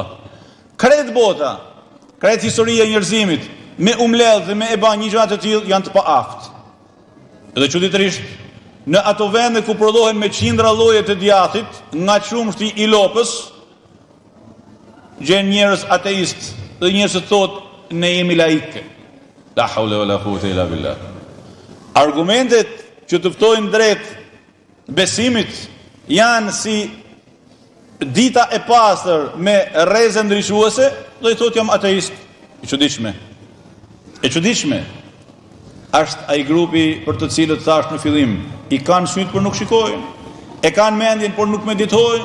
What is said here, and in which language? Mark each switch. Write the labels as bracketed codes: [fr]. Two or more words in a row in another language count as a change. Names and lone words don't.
[sq] Krejt bota, krejt historia e njerëzimit, me umledh dhe me e ba një gjatë të tillë janë të paaftë. Dhe çuditërisht, në ato vende ku prodhohen me qindra lloje të djathit, nga qumshti i lopës, gjen njerëz ateist dhe njerëz që thotë ne jemi laike. [ar] لا حول ولا قوة إلا بالله. [sq] Argumentet që të ftojnë drejt besimit janë si dita e pastër me rreze ndryshuese, do i thotë jam ateist. E çuditshme. E çuditshme. Është ai grupi për të cilët thash në fillim, i kanë syt por nuk shikojnë, e kanë mendjen por nuk meditojnë.